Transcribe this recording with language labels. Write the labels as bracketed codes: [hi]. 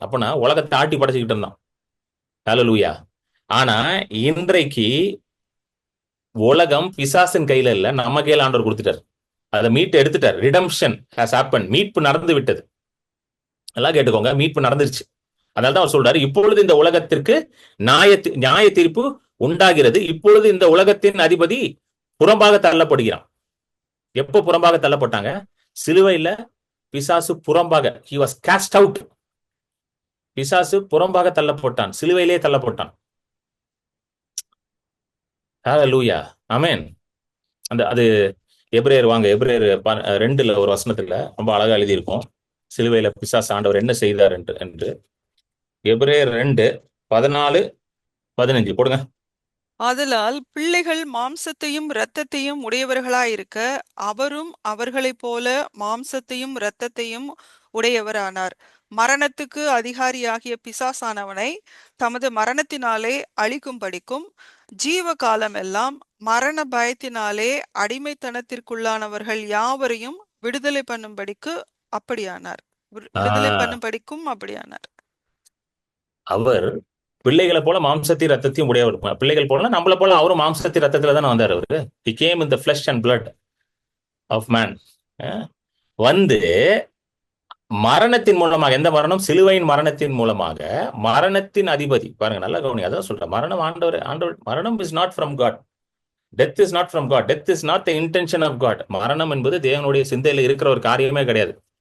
[ta] அப்பனா உலகத்தை ஆட்டி படைச்சுக்கிட்டு இருந்தான். ஹalleluya. ஆனா இன்றைக்கு உலகம் பிசாசின் கையில இல்ல, நம்ம கையில ஆண்டவர் கொடுத்துட்டார். அதை மீட்டு எடுத்துட்டார். [en] Redemption has happen. [ta] மீட்பு நடந்து விட்டது. எல்லாம் கேட்டுக்கோங்க, மீட்பு நடந்துருச்சு. அதனால்தான் அவர் சொல்றாரு, இப்பொழுது இந்த உலகத்திற்கு நியாய தீர்ப்பு உண்டாகிறது, இப்பொழுது இந்த உலகத்தின் அதிபதி புறம்பாக தள்ளப்படுகிறான். எப்போ புறம்பாக தள்ளப்பட்டாங்க? சிலுவையில பிசாசு புறம்பாக, [en] he was cast out. [ta] பிசாசு புறம்பாக தள்ளப்பட்டான், சிலுவையிலே தள்ளப்பட்டான். ஹalleluya. ஆமென். அந்த அது எபிரேயர் வாங்க, எபிரேயர் 2ல ஒரு வசனத்துல ரொம்ப அழகா எழுதியிருக்கும், சிலுவையில பிசாசு ஆண்டவர் என்ன செய்தார் என்று. எபிரேயர் 2:14-15 போடுங்க. ஆதலால் பிள்ளைகள் மாம்சத்தையும் இரத்தத்தையும் உடையவர்களாயிருக்க, அவரும் அவர்களைப் போல மாம்சத்தையும் இரத்தத்தையும் உடையவரானார். மரணத்துக்கு அதிகாரியாகிய பிசாசானவனை தமது மரணத்தினாலே அழிக்கும்படிக்கும், ஜீவ காலமெல்லாம் மரண பயத்தினாலே அடிமைத்தனத்திற்குள்ளானவர்கள் யாவரையும் விடுதலை பண்ணும்படிக்கு அப்படியானார். விடுதலை பண்ணும்படிக்கும் அப்படியானார். அவர் பிள்ளைகளை போல மாம்சத்தையும் ரத்தத்தையும் உடையவர். பிள்ளைகள் போல நம்மள போல அவரும் மாம்சத்தி ரத்தத்துல தானே வந்தார். அவரு [en] he came in the flesh and blood of man. [ta] வந்து மரணத்தின் மூலமாக, எந்த மரணம்? சிலுவையின் மரணத்தின் மூலமாக மரணத்தின் அதிபதி, பாருங்க நல்லா கவனி, அதான் சொல்றேன், மரணம் ஆண்டவர் மரணம் [en] Is not from God. [ta] Death is not from God. [en] Death is not the intention of God. [ta] மரணம் என்பது தேவனுடைய சிந்தையில இருக்கிற ஒரு காரியமே கிடையாது.